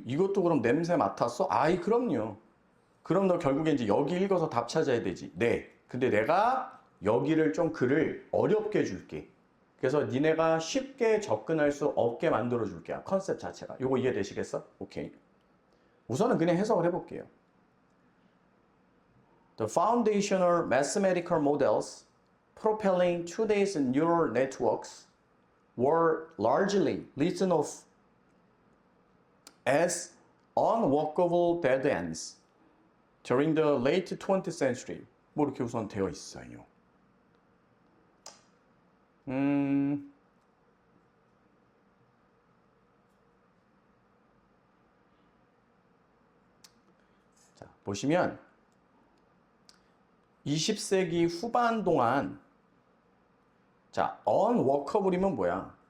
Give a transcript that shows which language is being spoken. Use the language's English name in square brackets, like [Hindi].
[Korean] 이것도 그럼 냄새 맡았어? 아이, 그럼요. 그럼 너 결국에 이제 여기 읽어서 답 찾아야 되지. 네. 근데 내가 여기를 좀 글을 어렵게 줄게. 그래서 니네가 쉽게 접근할 수 없게 만들어 줄게. 컨셉 자체가. 요거 이해되시겠어? 오케이. 우선은 그냥 해석을 해볼게요. [English] The foundational mathematical models propelling today's neural networks were largely written off as unworkable dead ends during the late 20th century. [Korean] 뭐 이렇게 우선 되어 있어요. 음, 자, 보시면 20세기 후반 동안 자, unworkable이면 뭐야?